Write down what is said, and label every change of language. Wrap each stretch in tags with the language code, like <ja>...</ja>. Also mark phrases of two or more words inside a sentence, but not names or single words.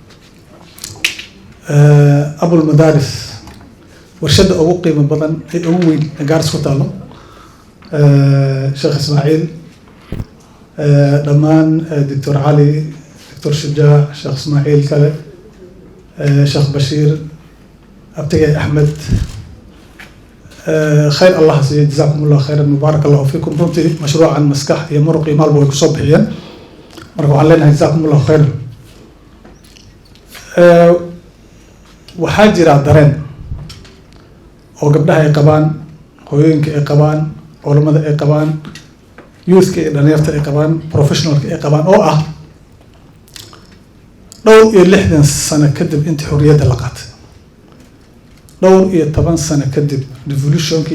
<so>abul madaaris warshada ugu qiimo badan ee ugu weyn ee Gaaris ku taalo Sheekh Ismaaciil dhammaan Dr. Ali Dr. Shujaa Sheekh Ismaaciil kale Sheekh Bashiir abtigay Ahmed</so> <ar>خير الله سيد جزاكم الله خيرا مبارك الله فيكم</ar> <so>runtii mashruucan maskax iyo muruq iyo maalba way ku soo bixiyeen marka waxaan leenahay</so> <ar>جزاكم الله خيرا</ar> <so>waxaa jira dareen oo gabdhaha ay qabaan hooyooyinka ay qabaan culimada ay qabaan youthka iyo dhalinyarta ay qabaan professionalka ay qabaan oo ah dhowr iyo 60 sano kadib intii xorriyadda la qaatay dhowr iyo 10 sano kadib revolutionka</so>